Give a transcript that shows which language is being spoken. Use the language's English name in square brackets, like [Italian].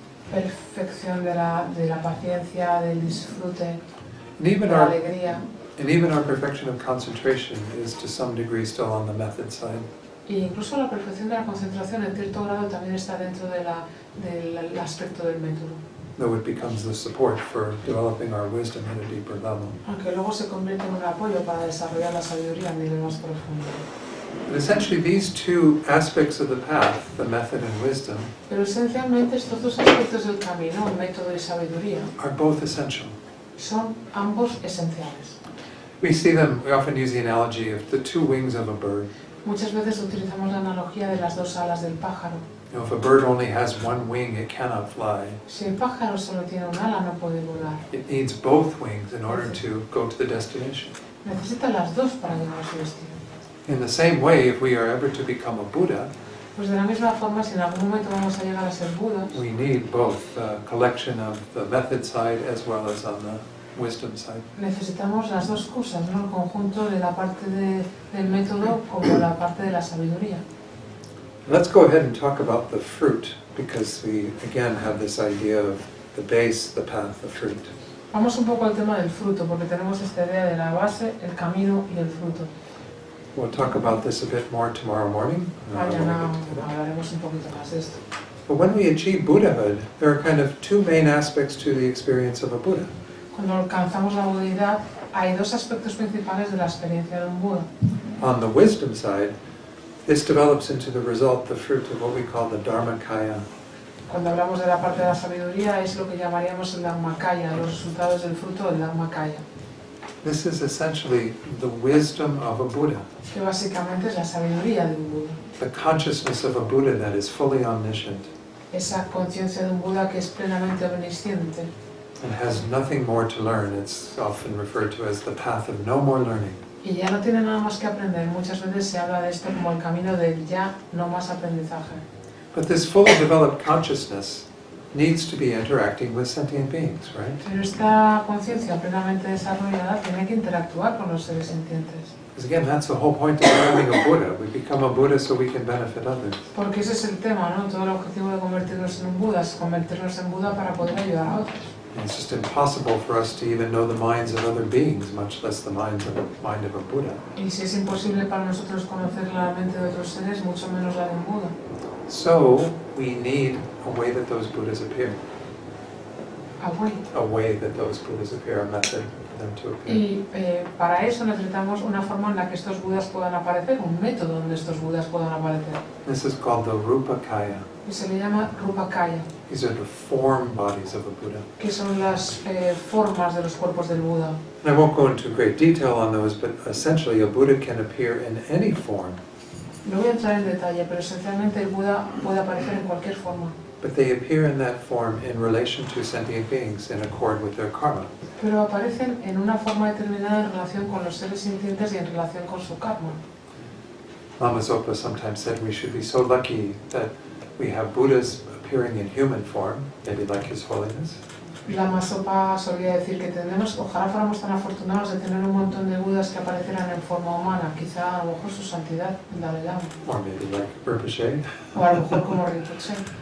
[Spanish] Perfección de la paciencia, del disfrute, [English] And even [Spanish] de la [English] our [Spanish] alegría. [English] And even our perfection of concentration is to some degree still on the method side. [Spanish] E incluso la perfección de la concentración en cierto grado también está dentro del aspecto del método. [English] Though it becomes the support for developing our wisdom at a deeper level. [Spanish] Aunque luego se convierte en un apoyo para desarrollar la sabiduría a un nivel más profundo. [English] But essentially these two aspects of the path, the method and wisdom, [Spanish] Pero esencialmente estos dos aspectos del camino, el método y sabiduría, [English] are both essential. [Spanish] son ambos esenciales. [English] We often use the analogy of the two wings of a bird. [Spanish] Muchas veces utilizamos la analogía de las dos alas del pájaro. [English] You know, if a bird only has one wing, it cannot fly. [Spanish] Si el pájaro solo tiene un ala, no puede volar. [English] It needs both wings in order to go to the destination. [Spanish] Necesita las dos para llegar a su destino. [English] In the same way, if we are ever to become a Buddha, [Spanish] Pues de la misma forma, si en algún momento vamos a llegar a ser Budas, [English] we need both the collection of the method side as well as on the wisdom side. [Spanish] necesitamos las dos cosas, ¿no? El conjunto de la parte del método como la parte de la sabiduría. [English] Let's go ahead and talk about the fruit, because we again have this idea of the base, the path, the fruit. [Spanish] Vamos un poco al tema del fruto, porque tenemos esta idea de la base, el camino y el fruto. [English] We'll talk about this a bit more tomorrow morning. [Spanish] Mañana hablaremos un poquito más de esto. [English] But when we achieve Buddhahood, there are kind of two main aspects to the experience of a Buddha. [Spanish] Cuando alcanzamos la budidad, hay dos aspectos principales de la experiencia de un Buda. [English] On the wisdom side, this develops into the result, the fruit of what we call the Dharmakaya. [Spanish] Cuando hablamos de la parte de la sabiduría, es lo que llamaríamos el Dharmakaya, los resultados del fruto del Dharmakaya. [English] This is essentially the wisdom of a Buddha, [Spanish] Que básicamente es la sabiduría de un Buda. [English] the consciousness of a Buddha that is fully omniscient [Spanish] Esa conciencia de un Buda que es plenamente omnisciente [English] and has nothing more to learn. It's often referred to as the path of no more learning. [Spanish] y ya no tiene nada más que aprender. Muchas veces se habla de esto como el camino del ya no más aprendizaje. [English] But this fully developed consciousness needs to be interacting with sentient beings, right? [Spanish] Pero esta conciencia plenamente desarrollada tiene que interactuar con los seres sintientes. [English] Because again, that's the whole point of becoming a Buddha. We become a Buddha so we can benefit others. [Spanish] Porque ese es el tema, ¿no? Todo el objetivo de convertirnos en un Buda es convertirnos en Buda para poder ayudar a otros. [English] And it's just impossible for us to even know the minds of other beings, much less the mind of a Buddha. [Spanish] Y si es imposible para nosotros conocer la mente de otros seres, mucho menos la de un Buda. [English] So we need a way that those Buddhas appear. A A way that those Buddhas appear, a method for them to appear. [Spanish] Y para eso necesitamos una forma en la que estos Budas puedan aparecer, un método donde estos Budas puedan aparecer. [English] This is called the Rupakaya. [Spanish] Y se le llama Rupakaya, [English] These are the form bodies of a Buddha. [Spanish] que son las formas de los cuerpos del Buda. [English] And I won't go into great detail on those, but essentially a Buddha can appear in any form. [Spanish] No voy a entrar en detalle, pero esencialmente el Buda puede aparecer en cualquier forma. [English] But they appear in that form in relation to sentient beings in accord with their karma. [Spanish] Pero aparecen en una forma determinada en relación con los seres sintientes y en relación con su karma. [English] Lama Zopa sometimes said we should be so lucky that we have Buddhas appearing in human form, maybe like His Holiness. [Spanish] Lama Zopa solía decir que ojalá fuéramos tan afortunados de tener un montón de Budas que aparecieran en forma humana, quizá a lo mejor su santidad, el Dalai Lama, [English] Or maybe like Rinpoche, [Spanish] o a lo mejor como Rinpoche,